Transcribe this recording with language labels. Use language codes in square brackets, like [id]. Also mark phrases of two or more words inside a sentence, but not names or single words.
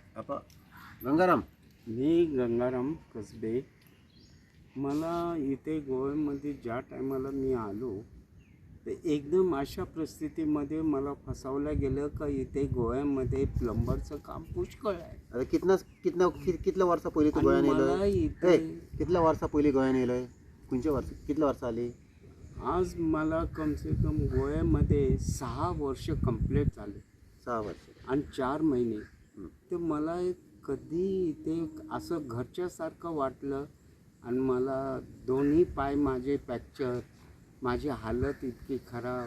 [mr] आता गंगाराम. मी गंगाराम कसबे. मला इथे गोव्यामध्ये ज्या टायमाला मी आलो तर एकदम अशा परिस्थितीमध्ये मला फसवलं गेलं का इथे गोव्यामध्ये प्लंबरचं काम पुष्कळ आहे. [kok] आता कितल्या वर्षा पयलीं तू गोंयान [mr] मला [kok] येयलय? [mr] इथे [kok] कितल्या वर्षा पयलीं गोंयान येयलय? खंयच्या वर्स कितल्या वर्सां आली? [mr] आज मला [hi] कम से कम [mr] गोव्यामध्ये 6 वर्ष कंप्लीट झाले. 6 वर्ष आणि 4 महिने. तर मला कधी इथे असं घरच्यासारखं वाटलं. आणि मला दोन्ही पाय माझे फ्रॅक्चर, माझी हालत इतकी खराब.